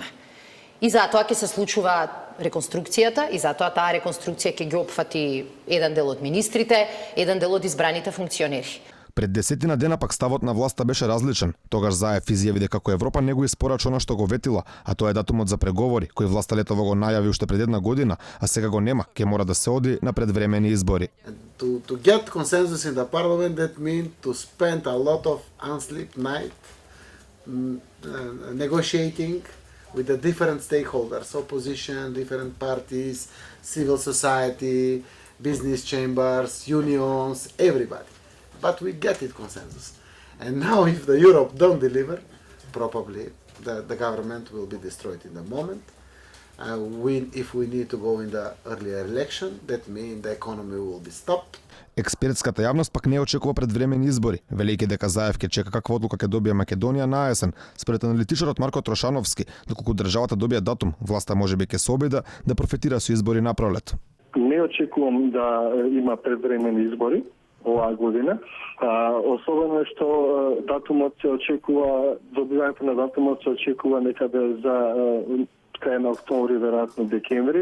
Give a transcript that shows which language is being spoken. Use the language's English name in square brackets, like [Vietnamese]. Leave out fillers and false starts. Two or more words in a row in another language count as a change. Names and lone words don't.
[Macedonian] И затоа ќе се случува реконструкцијата и затоа таа реконструкција ќе ги опфати еден дел од министрите, еден дел од избраните функционери. Пред 10 дена пак ставот на власта беше различен. Тогаш Заев изјави дека како Европа не го испорача она што го ветила, а тоа е датумот за преговори, кој власта летово го најави уште пред една година, а сега го нема, ќе мора да се оди на предвремени избори. [English] To get consensus in the parliament, that means to spend a lot of unsleep night negotiating with the different stakeholders, opposition, different parties, civil society, business chambers, unions, everybody. But we get it consensus. And now if the Europe don't deliver, probably the government will be destroyed in the moment. If we need to go in the earlier election, that means the economy will be stopped. [Macedonian] Експертската јавност пак не очекува предвремени избори, велејќи дека Заев ќе чека каква одлука ќе добие Македонија на есен. Според аналитичарот Марко Трошановски, доколку државата добие датум, власта можеби ќе се обида да профитира со избори на пролет. Не очекувам да има предвремени избори оваа година, особено што датумот се очекува, добивањето на датумот се очекува некаде за крај на октомври, веројатно декември.